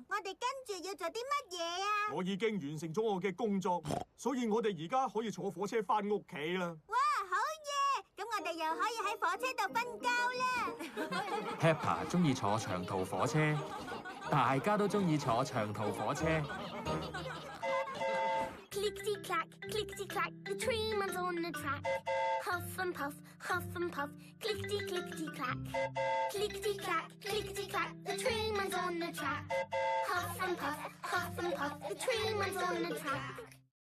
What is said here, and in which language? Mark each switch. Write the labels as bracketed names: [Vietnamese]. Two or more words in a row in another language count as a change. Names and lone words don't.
[Cantonese] 我哋跟住要做啲乜嘢啊？我已經完成咗我嘅工作，所以我哋而家可以坐火車返屋企啦。哇，好嘢！咁我哋又可以喺火車度瞓覺啦。 Peppa 中意坐長途火車，大家都中意坐長途火車。 [English] Clickety clack, clickety clack, the train runs on the track. Huff and puff, clickety clickety clack. Clickety clack, clickety clack, the train runs on the track. Huff and puff, the train runs on the track.